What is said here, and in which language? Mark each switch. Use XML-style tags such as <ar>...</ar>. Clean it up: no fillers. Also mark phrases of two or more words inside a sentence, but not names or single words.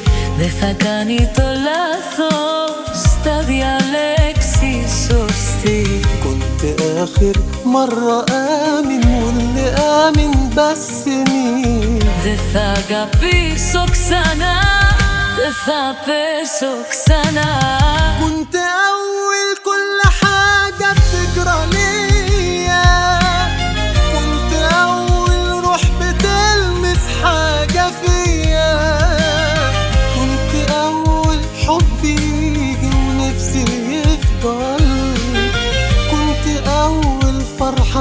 <el>Δεν θα κάνει το λάθος, θα διαλέξει σωστή.</el> <ar>كنت آخر مرة آمن واللي آمن بس مين.</ar> <el>Δεν θα αγαπήσω ξανά, δεν θα πέσω ξανά.</el> <ar>كنت أول كل حاجة بتجرى ليا، كنت أول روح بتلمس حاجة فيا، كنت أول حب يجي ونفسي يفضل، كنت أول فرحة</ar>